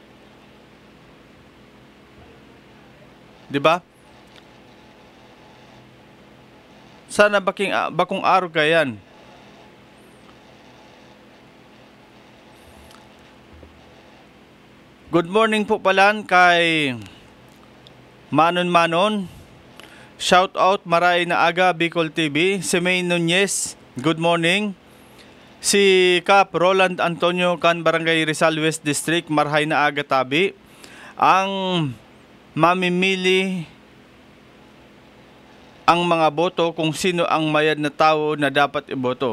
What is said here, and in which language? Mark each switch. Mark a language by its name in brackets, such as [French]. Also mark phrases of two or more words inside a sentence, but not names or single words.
[Bikol] Diba? Sana bakong araw kayan. [English] Good morning [Bikol] po pala kay Manon. [English] Shout out [Bikol] Maray na Aga Bicol TV. Si May Nunez, [English] good morning. [Bikol] Si Cap Roland Antonio kan Barangay Rizal West District, Marhay na Aga Tabi. [Filipino] Ang mamimili ang mga boto kung sino ang mayad na tao na dapat iboto.